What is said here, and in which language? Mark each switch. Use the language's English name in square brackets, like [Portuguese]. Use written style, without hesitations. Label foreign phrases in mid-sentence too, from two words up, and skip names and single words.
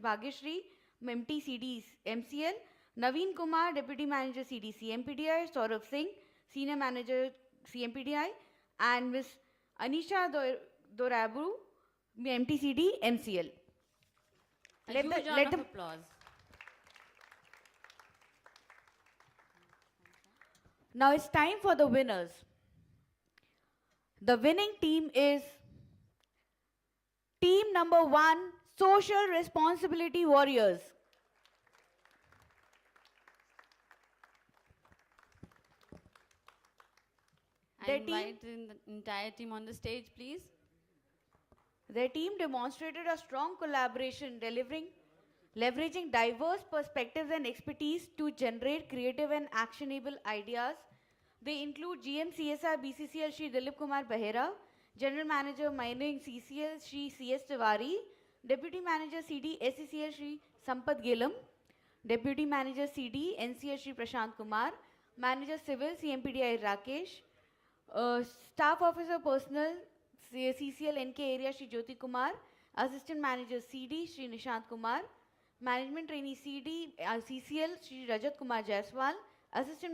[English] Bhagyashri, MT CD MCL, Naveen Kumar, Deputy Manager CD CMPDI, Saurabh Singh, Senior Manager CMPDI, and Ms. Anisha Dorabu, MTCD MCL. A huge round of applause. Now it's time for the winners. The winning team is team number 1, Social Responsibility Warriors. I invite the entire team on the stage, please. Their team demonstrated a strong collaboration, delivering leveraging diverse perspectives and expertise to generate creative and actionable ideas. They include GM CSR BCCL Shri Dilip Kumar Behera, General Manager Mining CCL Shri CS Tiwari, Deputy Manager CD SCCL Shri Sampath Gilam, Deputy Manager CD NCL Shri Prashant Kumar, Manager Civil CMPDI Rakesh, Staff Officer Personnel CCL NK Area Shri Jyoti Kumar, Assistant Manager CD Shri Nishant Kumar, Management Trainee CD CCL Shri Rajat Kumar Jaiswal, Assistant